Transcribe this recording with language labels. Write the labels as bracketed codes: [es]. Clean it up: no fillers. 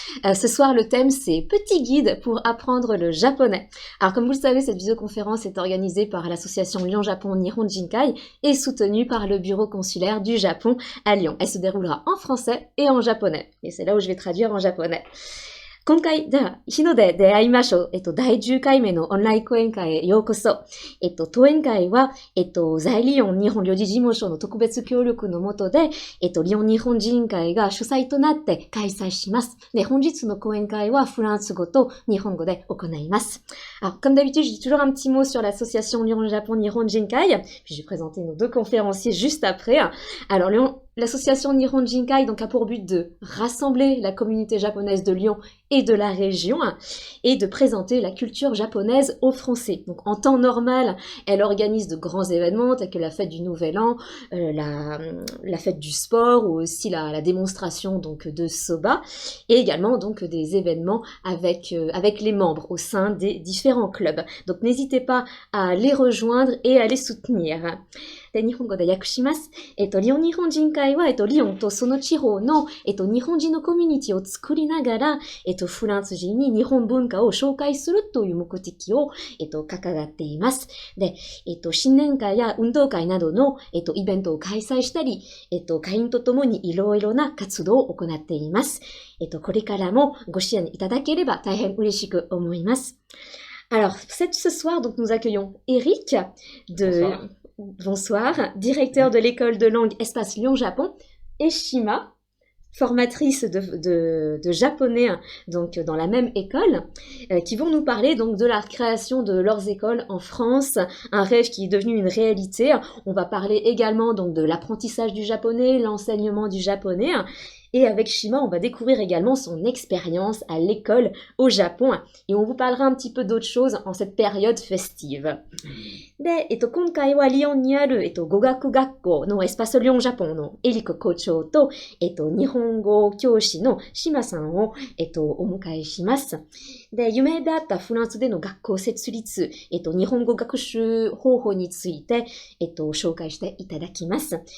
[fr] Ce soir le thème c'est petit guide pour apprendre le japonais. Alors comme vous le savez, cette visioconférence est organisée par l'association Lyon-Japon Nihon Jinkai et soutenue par le bureau consulaire du Japon à Lyon. Elle se déroulera en français et en japonais et c'est là où je vais traduire en japonais. [ja] 今回、では、日の出で会いましょう。第10回目のオンライン講演会へようこそ。当演会は、在リヨン日本領事事務所の特別協力のもとで、リヨン日本人会が主催となって開催します。で、本日の講演会はフランス語と日本語で行います。 [fr] Alors, comme d'habitude, je dis toujours un petit mot sur l'association Lyon-Japon Nihon Jinkai, puis je vais présenter nos deux conférenciers juste après. Alors, l'association Nihon Jinkai donc, a pour but de rassembler la communauté japonaise de Lyon et de la région et de présenter la culture japonaise aux Français. Donc en temps normal, elle organise de grands événements tels que la fête du Nouvel An, la fête du sport ou aussi la démonstration donc de soba et également donc des événements avec les membres au sein des différents clubs. Donc n'hésitez pas à les rejoindre et à les soutenir. [ja] で、日本語で訳します。リオン日本人会は、リオンとその地方の、日本人のコミュニティを作りながら、フランス人に日本文化を紹介するという目的を、掲げています。で、新年会や運動会などの、イベントを開催したり、会員とともにいろいろな活動を行っています。これからもご支援いただければ大変嬉しく思います。 [fr] Alors, ce soir, donc, nous accueillons Eric Bonsoir, directeur de l'école de langue Espace Lyon-Japon, et Shima, formatrice de japonais donc dans la même école, qui vont nous parler donc de la création de leurs écoles en France, un rêve qui est devenu une réalité. On va parler également donc de l'apprentissage du japonais, l'enseignement du japonais. Et avec Shima, on va découvrir également son expérience à l'école au Japon. Et on vous parlera un petit peu d'autres choses en cette période festive. [ja] で、今回はリヨンにある、語学学校のエスパスリョンジャポンのエリコ校長と、日本語教師のシマさんを、お迎えします。で、夢だったフランスでの学校設立、日本語学習方法について、紹介していただきます。